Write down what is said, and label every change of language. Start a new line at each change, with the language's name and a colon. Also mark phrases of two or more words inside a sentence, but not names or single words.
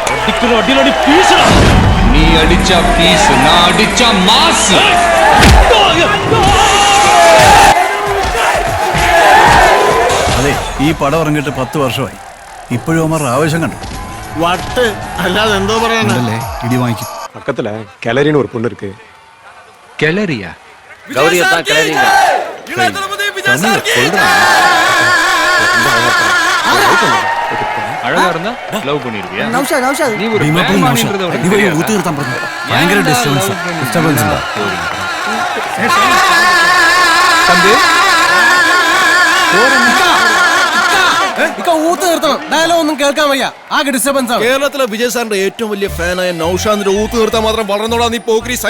Tamil: நீ அடிச்சா பீஸ், நான் அடிச்சா மாஸ்.
Malayalam: അതെ, ഈ പടം ഇറങ്ങിയിട്ട് 10 വർഷമായി. ഇപ്പോഴും അമ്മ ആവേശം കണ്ടു. വട്ട് അല്ലാതെ എന്തോ പറയാനല്ലേ ഇടി വാങ്ങിക്കും.
Tamil: பக்கத்துல கிளரின்னு ஒரு பொண்ணு இருக்கு. கிளரியா? கௌரியத்தான் கிளறிங்க. அழகா இருந்தா லவ் பண்ணிருவியா? നൗഷാദ് നൗഷാദ് நீ ஒரு
Malayalam: ഊത്തി നിർത്താൻ പറഞ്ഞു. ഭയങ്കര ഡിസ്റ്റർബൻസ് ഉണ്ടാ.
Tamil: தம்பி
Malayalam: ഊത്ത് നിർത്തണം. ഡയലോഗ് ഒന്നും കേൾക്കാൻ വയ്യ. ആകെ ഡിസ്റ്റർബൻസ് ആണ്. കേരളത്തിലെ വിജയ് സാറിന്റെ ഏറ്റവും വലിയ ഫാനായ നൗഷാദിന്റെ ഊത്ത് നിർത്താൻ മാത്രം വളർന്നോടാ നീ പോക്രി സൈമ.